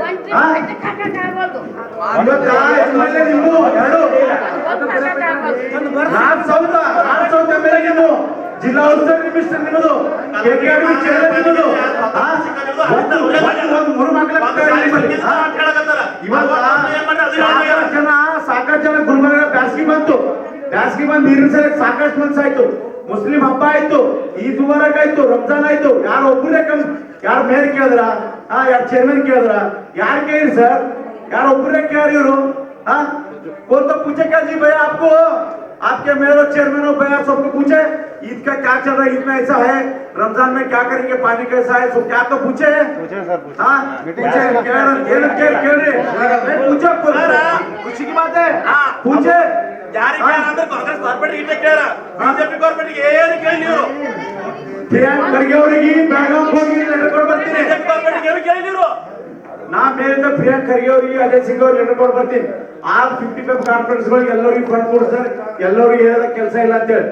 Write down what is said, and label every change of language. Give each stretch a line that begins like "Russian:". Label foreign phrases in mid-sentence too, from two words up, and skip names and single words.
Kannada: ನೀವು ನೀವು ಜಿಲ್ಲಾ ಉಸ್ತುವಾರಿ ಮಿನಿಸ್ಟರ್ ನಿಮ್ಮದು, KKR ನಿಮ್ಮದು, ಸಾಕಷ್ಟು ಜನ ಗುಲ್ಬರ್ಗ ಬ್ಯಾಸ್ಗಿ ಬಂತು, ಬ್ಯಾಸ್ಗಿ ಬಂದು ನೀರಿನ ಸಲ ಸಾಕಷ್ಟು ಮನ್ಸ ಆಯ್ತು. ಮುಸ್ಲಿಂ ಹಬ್ಬ ಆಯ್ತು, ಈದ್ ಮುಬಾರಕ್ ಆಯ್ತು, ರಂಜಾನ್ ಆಯ್ತು. ಯಾರು ಒಬ್ಬರೇ ಯಾರು ಮೇಯರ್ ಕೇಳಿದ್ರ, ಯಾರು ಚೇರ್ಮನ್ ಕೇಳಿದ್ರ, ಯಾರು ಕೇಳಿ ಸರ್? ಯಾರು ಒಬ್ಬರೇ ಕೇಳಿ ಇವರು?
Hindi: कौन तो पूछे क्या जी भैया आपको, आपके मेयर और चेयरमैन और भैया सबको पूछे ईद का क्या चल रहा है, ईद में ऐसा है, रमजान में क्या करेंगे, पानी कैसा है, सब क्या तो पूछे सर? हाँ पूछे, खुशी की बात है, पूछे
Kannada: ಯಾರಿಗೆ ಅಂದ್ರೆ ಕಾಂಗ್ರೆಸ್ ಕಾರ್ಪೊರೇಟ್ ಇಟ್ಟೆ ಕೇಳ, ಬಿಜೆಪಿ ಕಾರ್ಪೊರೇಟ್ ಏನು ಕೇಳಿದ್ರು? ಪ್ರಿಯಾಂಕ್ ಖರ್ಗೆ ಅವರಿಗೆ ಬೆಳಗಾವಿ ಹೋಗಿ ಲೆಟರ್ ಕೊಟ್ಟು ಬರ್ತೀನಿ. ಬಿಜೆಪಿ ಕಾರ್ಪೊರೇಟ್ ಏನು ಕೇಳಿದ್ರು? ನಾ ಮೇಲಿಂದ ಪ್ರಿಯಾಂಕ್ ಖರ್ಗೆ ಅವರಿಗೆ ಅಜಯ್ ಸಿಂಗ್ ಅವ್ರಿಗೆ ಹಿಡ್ಕೊಂಡು ಬರ್ತೀನಿ. ಆ 55 ಕಾರ್ಪೊರೇಟ್ಸ್ಗಳಿಗೆ ಎಲ್ಲರಿಗೂ ಫಂಡ್ ಕೊಡ್ತಾರೆ, ಎಲ್ಲರಿಗೂ ಏನದ ಕೆಲಸ ಇಲ್ಲ ಅಂತ ಹೇಳಿ.